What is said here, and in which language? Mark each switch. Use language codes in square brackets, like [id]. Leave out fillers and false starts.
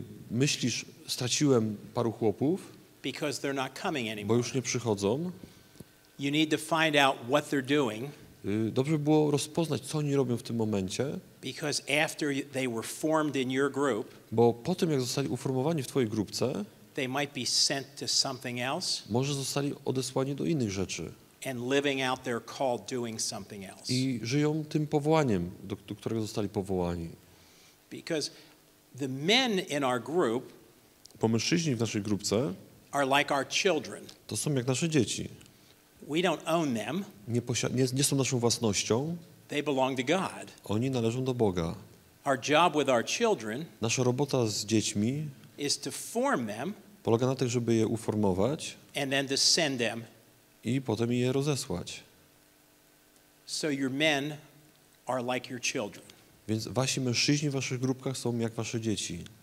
[pl] Myślisz, straciłem paru chłopów, [en] because they're not coming [pl] bo [en] anymore. [pl] już nie przychodzą. [en] You need to find out what they're doing, [pl] Dobrze było rozpoznać, co oni robią w tym momencie, [en] because after they were formed in your group, [pl] bo po tym, jak zostali uformowani w twojej grupce, [en] they might be sent to something else [pl] może zostali odesłani do innych rzeczy [en] and living out their call doing something else. [pl] i żyją tym powołaniem, do którego zostali powołani. [en] Because the men in our group [pl] Bo mężczyźni w naszej grupce [en] are like our children. [pl] to są jak nasze dzieci. [en] We don't own them. [pl] Nie są naszą własnością, [en] They belong to God. [pl] oni należą do Boga. [en] Our job with our children [pl] Nasza robota z dziećmi [en] is to form them [pl] polega na tym, żeby je uformować [en] and then to send them. [pl] i potem je rozesłać. [en] So your men are like your children. [pl] Więc wasi mężczyźni w waszych grupkach są jak wasze dzieci.